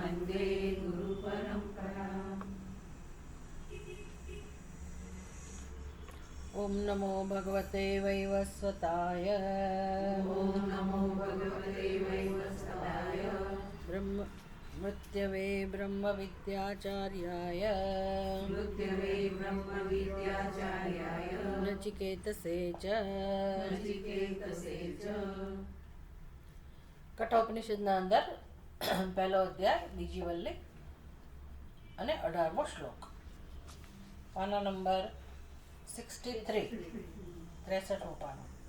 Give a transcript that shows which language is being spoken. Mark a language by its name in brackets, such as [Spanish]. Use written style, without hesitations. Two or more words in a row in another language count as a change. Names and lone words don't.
[Sanskrit] ॐ नमो भगवते वैवस्वताय मृत्यवे ब्रह्मविद्याचार्याय नचिकेतसे च [Gujarati] કઠોપનિષદના અંદર પહેલો અધ્યાય બીજી વલ્લી અને 18મો શ્લોક, પાના નંબર 63 પાનું.